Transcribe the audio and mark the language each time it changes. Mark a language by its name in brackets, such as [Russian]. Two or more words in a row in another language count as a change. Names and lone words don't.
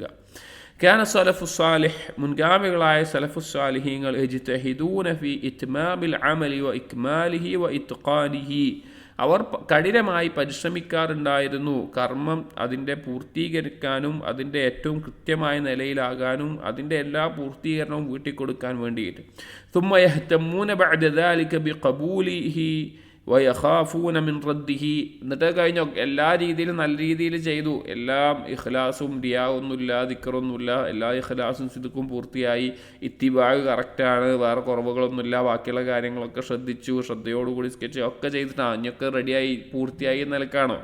[Arabic] كان السلف الصالح, [Malayalam] മുൻഗാമികളായ സലഫു സാലിഹീങ്ങൾ [Arabic] يجتهدون في إتمام العمل وإكماله وإتقانه. [Malayalam] അവർ കഠിനമായി പരിശ്രമിക്കാറുണ്ടായിരുന്നു കർമ്മം അതിൻ്റെ പൂർത്തീകരിക്കാനും അതിൻ്റെ ഏറ്റവും കൃത്യമായ നിലയിലാകാനും അതിൻ്റെ എല്ലാ പൂർത്തീകരണവും വീട്ടിൽ കൊടുക്കാൻ വേണ്ടിയിട്ട്. [Arabic] ثم يهتمون بعد ذلك بقبوله ويخافون من رده. [Malayalam] എന്നിട്ട് കഴിഞ്ഞ എല്ലാ രീതിയിലും നല്ല രീതിയിൽ ചെയ്തു, എല്ലാം ഇഖ്ലാസും റിയാവൊന്നുമില്ല, ദിക്റൊന്നുമില്ല, എല്ലാ ഇഖ്ലാസും സിദ്ഖും പൂർത്തിയായി, ഇത്തിബാഅ് കറക്റ്റാണ്, വേറെ കുറവുകളൊന്നുമില്ല, ബാക്കിയുള്ള കാര്യങ്ങളൊക്കെ ശ്രദ്ധിച്ചു, ശ്രദ്ധയോടുകൂടി സ്കെച്ച് ഒക്കെ ചെയ്തിട്ടാണ് അഞ്ഞൊക്കെ റെഡിയായി പൂർത്തിയായി നിലക്കാണോ?